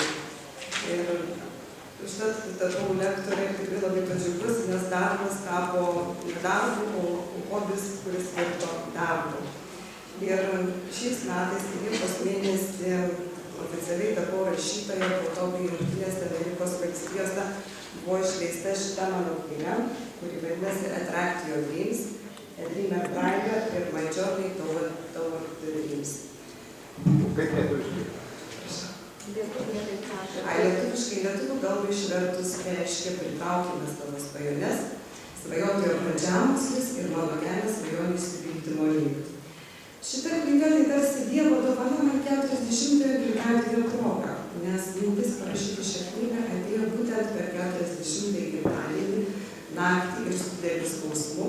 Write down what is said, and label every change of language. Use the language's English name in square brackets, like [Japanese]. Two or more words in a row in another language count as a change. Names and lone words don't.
[Lithuanian] Ir užtat tapau lektorė tikrai labai džiaugiuosi, nes darbas tapo ne darbu, o hobis, kuris virto darbu. Ir šiais metais, Liepos mėnesį, oficialiai tapau rašytoja, po to, kai Jungtinėse Amerikos valstijose buvo išleista šita mano knyga, kuri vadinasi Attract Your Dreams, A Dreamer Bride ir My Journey Toward the Dreams. Kaip lietuviškai? Lietuviškai lietuvių kalbą išvertus reiškia pritraukime savo svajones, svajotojo pradžiamokslis ir mano kelias svajonių išsipildymo link. Šita knyga tai tarsi Dievo dovana man 40-ojo gimtadienio proga, nes mintis parašyti šią knygą atėjo būtent per 40-ąjį gimtadienį, naktį ir su dideliu skausmu.